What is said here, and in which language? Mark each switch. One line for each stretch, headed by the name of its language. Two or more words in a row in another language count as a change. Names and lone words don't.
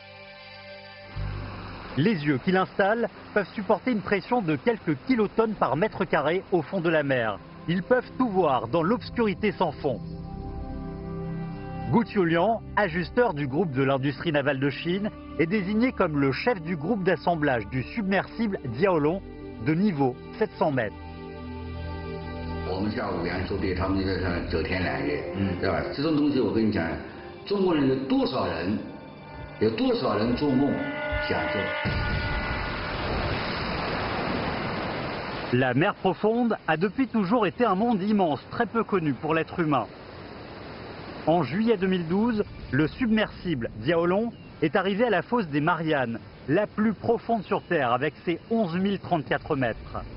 French: Les yeux qu'il installe peuvent supporter une pression de quelques kilotonnes par mètre carré au fond de la mer. Ils peuvent tout voir dans l'obscurité sans fond. Gu Qiuliang, ajusteur du groupe de l'industrie navale de Chine, est désigné comme le chef du groupe d'assemblage du submersible Diaolong de niveau 700 mètres.
Chinese: 我们下午演出对他们就是9天2夜，对吧？这种东西我跟你讲，中国人有多少人做梦想做。
French: La mer profonde a depuis toujours été un monde immense, très peu connu pour l'être humain. En juillet 2012, le submersible Diaolong est arrivé à la fosse des Mariannes, la plus profonde sur Terre, avec ses 11 034 mètres.